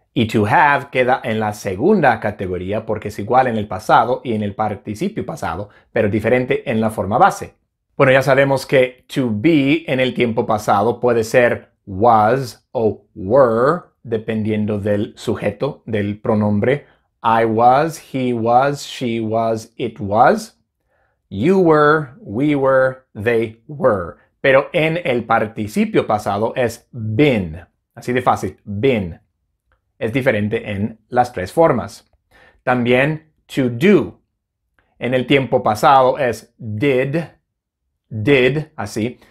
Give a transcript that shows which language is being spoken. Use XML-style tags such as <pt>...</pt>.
<es>Y to have queda en la segunda categoría porque es igual en el pasado y en el participio pasado, pero diferente en la forma base. Bueno, ya sabemos que to be en el tiempo pasado puede ser was o were, dependiendo del sujeto, del pronombre.</es> <en>I was, he was, she was, it was. You were, we were, they were.</en> <es>Pero en el participio pasado es been. Así de fácil, been. Es diferente en las tres formas. También to do. En el tiempo pasado es did, así.</es>